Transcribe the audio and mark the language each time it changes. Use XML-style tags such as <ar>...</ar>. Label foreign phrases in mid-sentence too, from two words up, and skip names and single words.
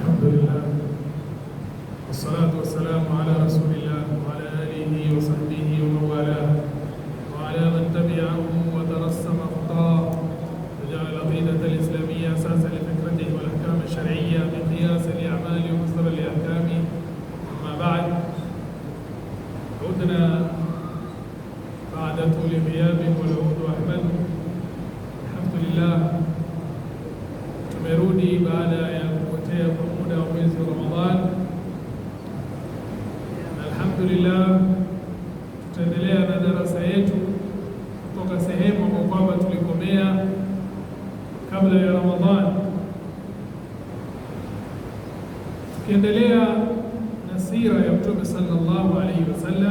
<ar>لله والصلاة والسلام على رسول الله وعلى آله وصحبه ومن والاه وعلى من تبعه وترسم خطاه وجعل العقيدة الإسلامية أساسا لفكرته والأحكام الشرعية بقياس الأعمال ومصدر الأحكام. أما بعد، عدنا بعد طول غياب والعود أحمد. الحمد لله</ar> <sw>tumerudi baada ya kupotea kwa muda wa mwezi wa Ramadhan. Alhamdulillah, tutaendelea na darasa yetu kutoka sehemu ambayo kwamba tulikomea kabla ya Ramadhan, tukiendelea na sira ya Mtume</sw> <ar>صلى الله عليه وسلم.</ar>